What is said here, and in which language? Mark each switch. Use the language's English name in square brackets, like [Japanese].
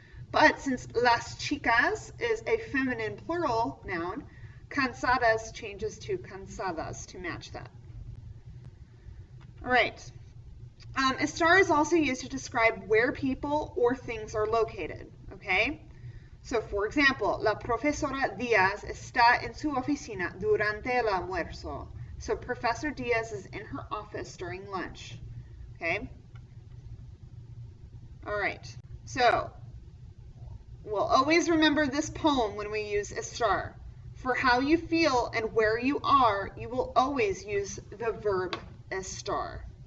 [English] But since las chicas is a feminine plural noun, cansadas changes to cansadas to match that. All right. Estar is also used to describe where people or things are located, okay? So, for example, [Spanish] la profesora Díaz está en su oficina durante el almuerzo. [English] So, Professor Diaz is in her office during lunch, okay? All right. So, we'll always remember this poem when we use estar. For how you feel and where you are, you will always use the verb estar.